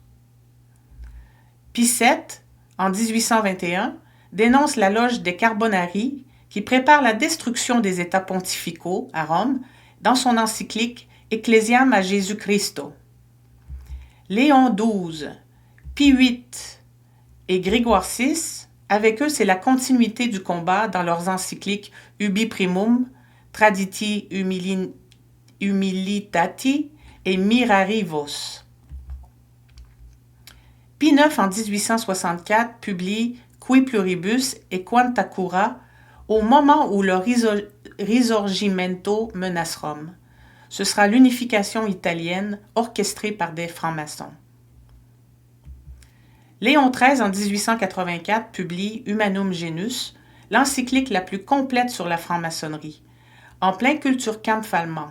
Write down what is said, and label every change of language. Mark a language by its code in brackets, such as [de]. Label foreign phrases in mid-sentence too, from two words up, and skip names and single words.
[fr] Pie VII, en 1821, dénonce la loge des Carbonari qui prépare la destruction des États pontificaux à Rome dans son encyclique Ecclesiam a Jésus Christo. Léon XII, Pie VIII et Grégoire VI, avec eux c'est la continuité du combat dans leurs encycliques Ubi Primum, Traditi Humilitati et Mirari Vos. Pie IX en 1864 publie Qui Pluribus et Quanta Cura au moment où le Risorgimento menace Rome. Ce sera l'unification italienne orchestrée par des francs-maçons. Léon XIII en 1884 publie Humanum Genus, l'encyclique la plus complète sur la franc-maçonnerie, en plein Kulturkampf allemand.